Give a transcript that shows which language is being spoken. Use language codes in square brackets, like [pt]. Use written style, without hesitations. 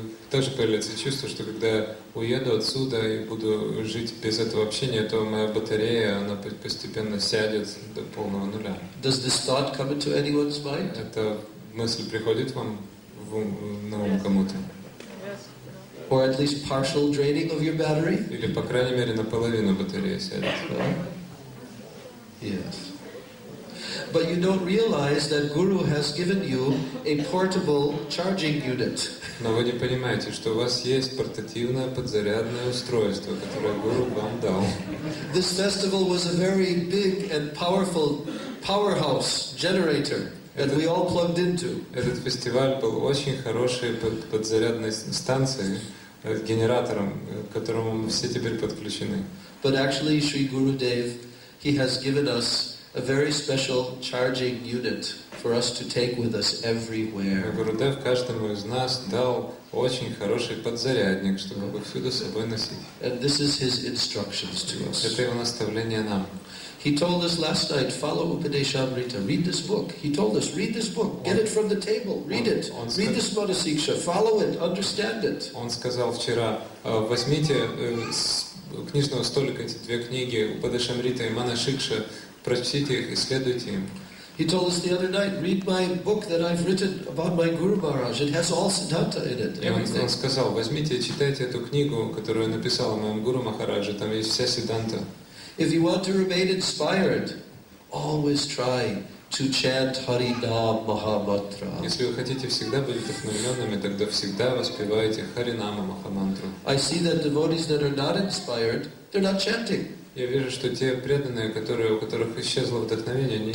[ru] Также появляется чувство, что когда я уеду отсюда и буду жить без этого общения, то моя батарея, она постепенно сядет до полного нуля. [en] Does this thought come into anyone's mind? [ru] Эта мысль приходит вам на ум кому-то? [en] Or at least partial draining of your battery? [ru] Или, по крайней мере, наполовину батареи сядет. [en] Yes. But you don't realize that Guru has given you a portable charging unit. [ru] Но вы не понимаете, что у вас есть портативное подзарядное устройство, которое Гуру вам дал. [en] This festival was a very big and powerful powerhouse generator that we all plugged into. [ru] Этот фестиваль был очень хорошей подзарядной станцией, генератором, к которому мы все теперь подключены. [en] But actually, Sri Gurudev, he has given us a very special charging unit for us to take with us everywhere. [ru] Гурудев каждому из нас дал очень хороший подзарядник, чтобы его всюду с собой носить. [en] And this is his instructions to us. [ru] Это его наставление нам. [en] He told us last night, follow Upadeshamrita, read this book. He told us, read this book, get it from the table, read it. Read this Madhasiksha, follow it, understand it. [ru] Он сказал вчера, возьмите с книжного столика эти две книги, Упадешамрита и Манашикша, прочтите их, исследуйте им. [en] He told us the other night, read my book that I've written about my Guru Maharaj. It has all Siddhanta in it, everything. [ru] Он сказал, возьмите, читайте эту книгу, которую я написал о моем Гуру Махараджа, там есть вся Сиддханта. [en] If you want to remain inspired, always try to chant Harinam Mahamantra. [ru] Если вы хотите всегда быть вдохновленными, тогда всегда воспевайте Харинама Махамантру. [en] I see that devotees that are not inspired, they're not chanting. [ru] Я вижу, что те преданные, у которых исчезло вдохновение,